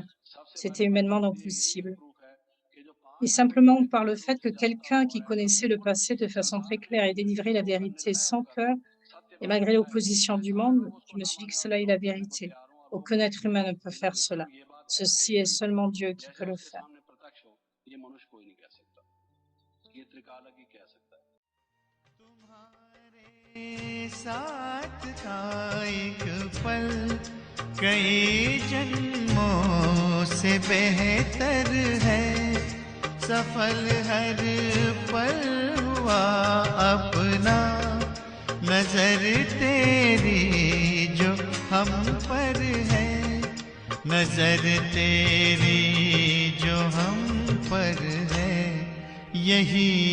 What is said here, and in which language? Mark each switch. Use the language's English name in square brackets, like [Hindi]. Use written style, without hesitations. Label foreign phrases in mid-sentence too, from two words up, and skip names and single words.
[French] C'était humainement non possible. Et simplement par le fait que quelqu'un qui connaissait le passé de façon très claire et délivrait la vérité sans peur, et malgré l'opposition du monde, je me suis dit que cela est la vérité. Aucun être humain ne peut faire cela. Ceci est seulement Dieu qui peut le faire. [Hindi] साथ का एक पल कई जन्मों से बेहतर है सफल हर पल हुआ अपना नजर तेरी जो हम पर है नजर तेरी जो हम पर है यही